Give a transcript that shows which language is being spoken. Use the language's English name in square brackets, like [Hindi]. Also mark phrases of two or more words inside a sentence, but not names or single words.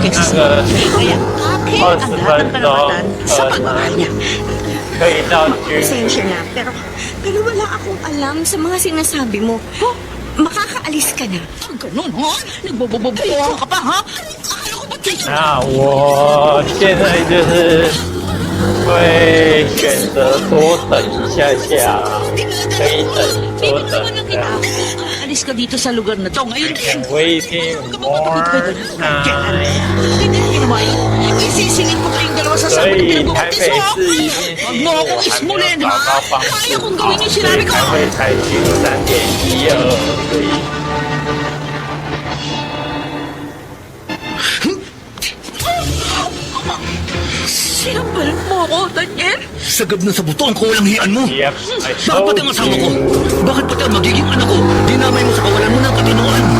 [Filipino] Kaya akin ang lahat ng karapatan sa pagmamahal niya. Pasensya na, pero wala akong alam sa mga sinasabi mo. Makakaalis ka na. Ganun, ha? Nagbobobobo ka pa, ha? Akala ko ba kayo? [Chinese] 那我现在就是会选择多等一下下，可以等多等这样。 [Filipino] Alis ka dito sa lugar na to. Ngayon, [English] Waiting more time. [Filipino] Isisingin mo kayong dalawa sa sabi ng pinag-umatis mo. Huwag mo akong ismulin, ha? Kaya kong gawin yung sinabi ko. [Chinese] 才会采取3.12。 [Filipino] Sinampalan mo ako, Daniel. Sagab na sa buto ang kawalang-hian mo. [English] Yep, I [Filipino] Bakit [English] told [Filipino] pati ang asawa ko? [English] you. [Filipino] Bakit pati ang magiging anak ko? Dinamay mo sa kawalan mo ng katinoan.